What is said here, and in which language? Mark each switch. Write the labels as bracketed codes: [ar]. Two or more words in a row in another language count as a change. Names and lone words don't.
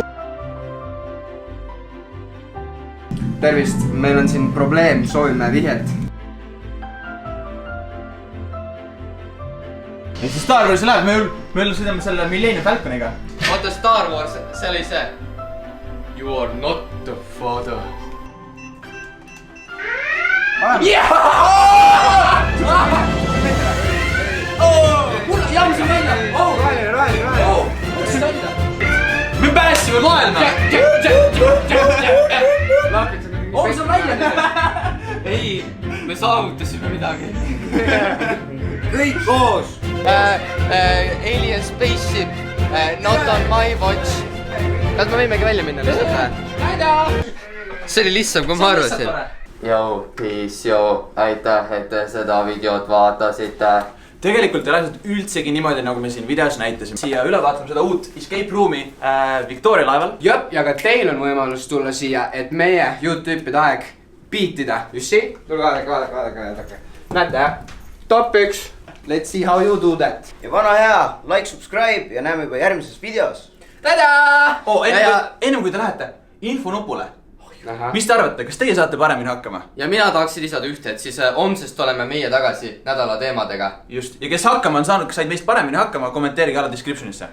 [et] Tervist, meil on siin probleem, soovime vihjet. Ja siis Star Warsi läheb, me sõidame selle Millennium Falconiga. Oota, Star Wars, see oli see. [en] You are not the father. [et] Jaamsin välja! Me pääsime maailma! See on välja! Ei, me saavutasime midagi. Kõik koos! [en] Alien spaceship, not on my watch. [et] Kas me võimegi välja minna lihtsalt või? See oli lihtsam, kui ma arvasin. [en] Yo, peace, yo, [et] aitäh, et te seda videot vaatasite. Tegelikult ei lähe üldsegi niimoodi, nagu me siin videos näitasime. Siia üle vaatame seda uut [en] escape room'i [et] Victoria laeval. Jop, ja ka teil on võimalus tulla siia, et meie YouTube'ide aeg beatida. Just see? Tulge vaadake. Näete, jah? Top 1. [en] Let's see how you do that. [et] Ja vana hea, [en] like, subscribe [et] ja näeme juba järgmises videos. Tada! Ennem kui te lähete, infonupule. mis te arvate, kas teie saate paremini hakkama? Ja mina tahaksin lisada ühte, et siis homsest oleme meie tagasi nädala teemadega. Just, ja kes hakkama on saanud, kes said meist paremini hakkama, kommenteerige alla descriptionisse.